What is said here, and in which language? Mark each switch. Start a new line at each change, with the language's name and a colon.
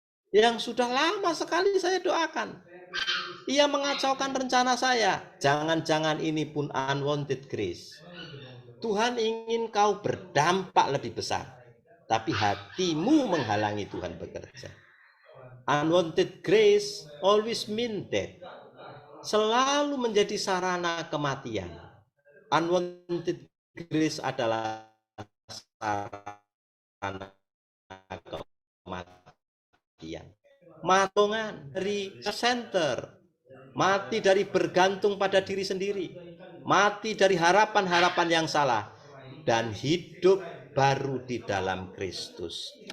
Indonesian: Yang sudah lama sekali saya doakan. Ia mengacaukan rencana saya. Jangan ini pun unwanted grace. Tuhan ingin kau berdampak lebih besar, tapi hatimu menghalangi Tuhan bekerja.
English: Unwanted grace always mean death.
Indonesian: Selalu menjadi sarana kematian. Unwanted grace adalah sarana kematian. Matongan dari center, mati dari bergantung pada diri sendiri, mati dari harapan-harapan yang salah, dan hidup baru di dalam Kristus.